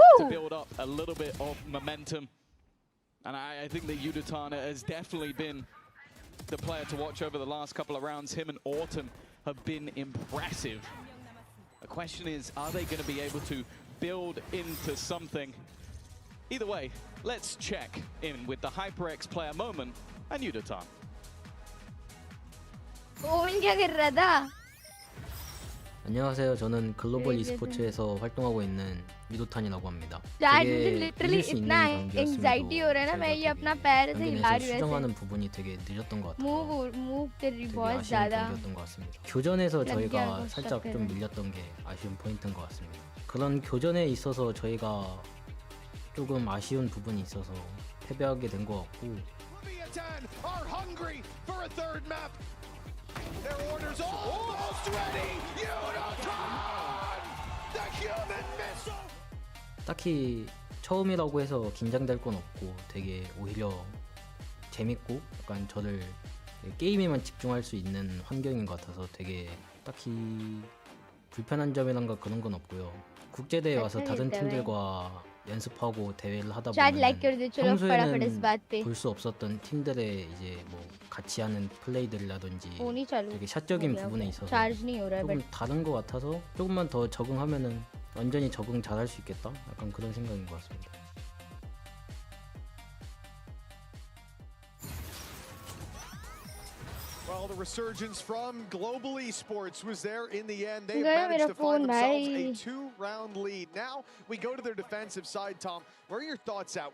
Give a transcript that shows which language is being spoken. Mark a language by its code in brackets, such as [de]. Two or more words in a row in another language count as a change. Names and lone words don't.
[en] to build up a little bit of momentum. And I think that Udaton has definitely been the player to watch over the last couple of rounds. Him and Autumn have been impressive. The question is, are they going to be able to build into something? Either way, let's check in with the HyperX player moment and Udaton. [hi] ओवन क्या कर रहा था? [ko] 안녕하세요. 저는 글로벌 e스포츠에서 활동하고 있는 유도탄이라고 합니다. [en] Chat [ko] 되게 [en] literally [ko] 이길 수 있는 [hi] इतना [ko] 경기였음에도 [hi] anxiety हो रहा है ना मैं ये अपना पैर से हिला [ko] 경기에서 [hi] रही हूँ [ko] 수정하는 [hi] ऐसे. [ko] 부분이 되게 늦었던 것 같아요. [hi] Move कर रही [ko] 되게 [hi] बहुत [ko] 아쉬운 [hi] ज़्यादा. [ko] 경기였던 것 같습니다. 교전에서 [hi] लग [ko] 저희가 [hi] गया [ko] 살짝 [hi] वो [ko] 좀 밀렸던 게 아쉬운 포인트인 것 같습니다. 그런 교전에 있어서 저희가 조금 아쉬운 부분이 있어서 패배하게 된 것 같고 [en] Leviathan are hungry for a third map. Their orders almost ready. Udaton! The human missile! [ko] 딱히 처음이라고 해서 긴장될 건 없고 되게 오히려 재밌고 약간 저를 게임에만 집중할 수 있는 환경인 것 같아서 되게 딱히 불편한 점이란가 그런 건 없고요. 국제대회 와서 다른 팀들과 연습하고 대회를 하다 [en] Chat like [ko] 보면 [hi] कर दो चलो फटाफट इस [ko] 평소에는 [hi] बात पे. [ko] 볼 수 없었던 팀들의 이제 뭐 같이 하는 플레이들이라든지 [hi] फोन ही चालू [ko] 되게 [hi] हो [ko] 샷적인 [hi] गया [ko] 부분에 [hi] होगा. [ko] 있어서 [hi] Charge नहीं हो रहा है [ko] 조금 [en] but [ko] 다른 것 같아서 조금만 더 적응하면은 완전히 적응 잘할 수 있겠다. 약간 그런 생각인 것 같습니다. [en] Well, the resurgence from global esports was there in the end. They've [hi] गया [en] managed [hi] मेरा [en] to find [hi] फोन [en] themselves a [hi] भाई. [en] 2-round lead. Now we go to their defensive side, Tom. Where are your thoughts at?